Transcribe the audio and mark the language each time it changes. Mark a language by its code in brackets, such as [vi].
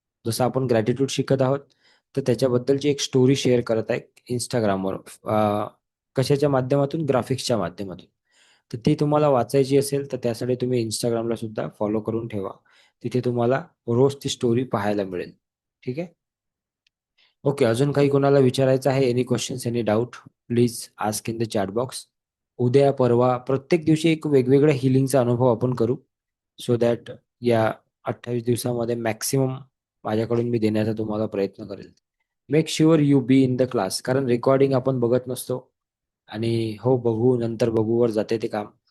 [mr] जसं आपण ग्रॅटिट्यूड शिकत आहोत, तर त्याच्याबद्दलची एक स्टोरी शेअर करत आहे इंस्टाग्रामवर. कशाच्या माध्यमातून? ग्राफिक्सच्या माध्यमातून. तर ती तुम्हाला वाचायची असेल तर त्यासाठी तुम्ही इंस्टाग्रामला सुद्धा फॉलो करून ठेवा. तिथे तुम्हाला रोज ती स्टोरी पाहायला मिळेल. ठीक आहे. ओके, अजून काही कोणाला विचारायचं आहे? [en] Any questions, any doubt, please ask in the chat box. [mr] उद्या परवा प्रत्येक दिवशी एक वेगवेगळ्या हिलिंगचा अनुभव आपण करू, [en] so that [mr] या 28 दिवसामध्ये मॅक्सिमम माझ्याकडून मी देण्याचा तुम्हाला प्रयत्न करेल. [en] make sure you be in the class, [mr] कारण रेकॉर्डिंग आपण बघत नसतो, आणि हो बघू नंतर बघूवर जाते ते काम.